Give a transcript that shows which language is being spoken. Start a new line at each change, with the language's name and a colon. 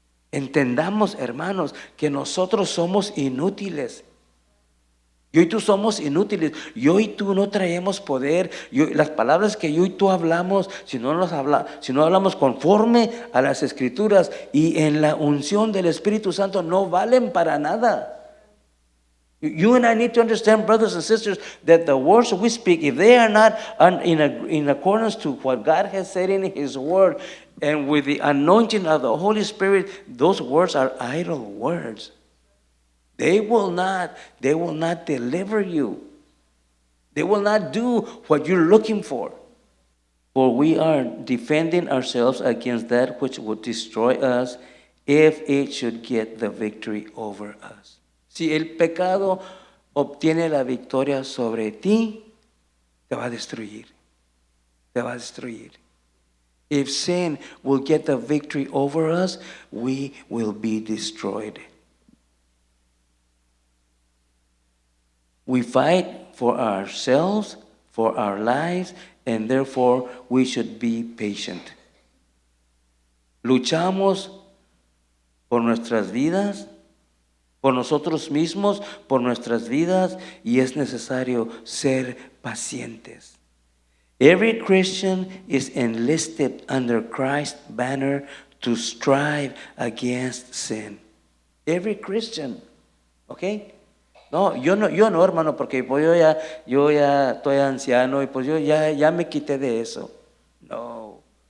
Spanish: Entendamos, hermanos, que nosotros somos inútiles. Yo y tú somos inútiles. Yo y tú no traemos poder. Las palabras que yo y tú hablamos, si no hablamos conforme a las Escrituras y en la unción del Espíritu Santo, no valen para nada.
English: You and I need to understand, brothers and sisters, that the words we speak, if they are not in accordance to what God has said in His Word, and with the anointing of the Holy Spirit, those words are idle words. They will not deliver you. They will not do what you're looking for. For we are defending ourselves against that which would destroy us if it should get the victory over us.
Spanish: Si el pecado obtiene la victoria sobre ti, te va a destruir. Te va a destruir.
English: If sin will get the victory over us, we will be destroyed. We fight for ourselves, for our lives, and therefore we should be patient.
Spanish: Luchamos por nuestras vidas, por nosotros mismos, por nuestras vidas, y es necesario ser pacientes.
English: Every Christian is enlisted under Christ's banner to strive against sin. Every Christian, ¿ok?
Spanish: No, yo no, hermano, porque pues yo ya estoy anciano y pues yo ya me quité de eso. No.